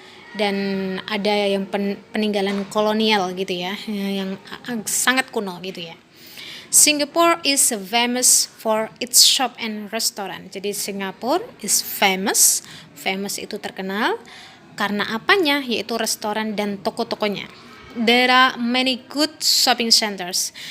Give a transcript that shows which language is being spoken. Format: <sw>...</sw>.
<id>Dan ada yang peninggalan kolonial gitu ya, yang sangat kuno gitu ya.</id> <en>Singapore is famous for its shop and restaurant.</en> <id>Jadi</id> <en>Singapore is famous</en> <id>itu terkenal karena apanya, yaitu restoran dan toko-tokonya.</id> <en>There are many good shopping centers.</en>